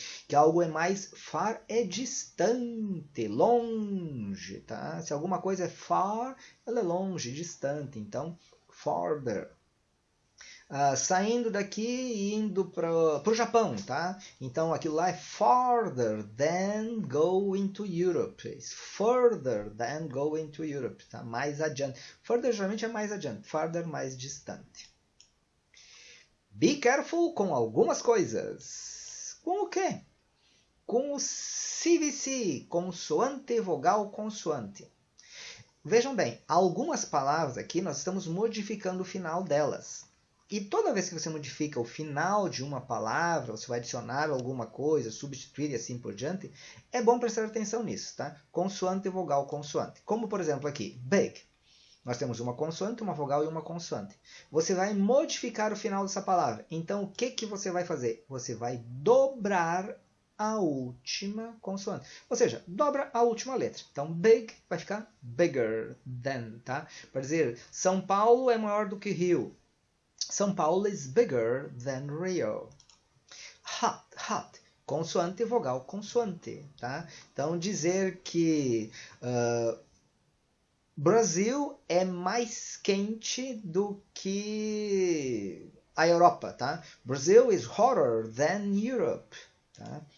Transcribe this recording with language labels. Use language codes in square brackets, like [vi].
[pt] Que algo é mais far é distante, longe, tá? Se alguma coisa é far, ela é longe, distante. Então, farther. Saindo daqui e indo para o Japão, tá? Então, aquilo lá é [en] farther than going to Europe. It's further than going to Europe, tá? [pt] Mais adiante. Further geralmente é mais adiante. Farther, mais distante. Be careful com algumas coisas. Com o quê? Com o CVC, consoante, vogal, consoante. Vejam bem, algumas palavras aqui nós estamos modificando o final delas. E toda vez que você modifica o final de uma palavra, você vai adicionar alguma coisa, substituir e assim por diante, é bom prestar atenção nisso, tá? Consoante, vogal, consoante. Como, por exemplo, aqui, big. Nós temos uma consoante, uma vogal e uma consoante. Você vai modificar o final dessa palavra. Então, o que você vai fazer? Você vai dobrar a última consoante. Ou seja, dobra a última letra. Então, big vai ficar [en] bigger than, [pt] tá? Para dizer, São Paulo é maior do que Rio. [en] São Paulo is bigger than Rio. [pt] Hot, hot. Consoante, vogal, consoante, tá? Então, dizer que Brasil é mais quente do que a Europa, tá? [en] Brazil is hotter than Europe, tá?